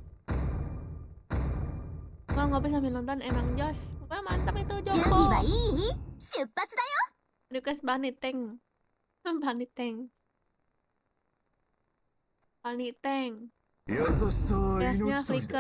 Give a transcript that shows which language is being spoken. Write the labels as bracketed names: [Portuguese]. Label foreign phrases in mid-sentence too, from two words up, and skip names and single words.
[Indonesian] Gua ngopi sambil nonton emang jos. Wah, mantap itu [Japanese] 準備は [Indonesian] Joko. [Japanese] いい？出発だよ。 [Indonesian] Request banget Teng. Paniteng. Paniteng. [Japanese] 優しさは [Indonesian] Biasanya [Japanese] 命取りだ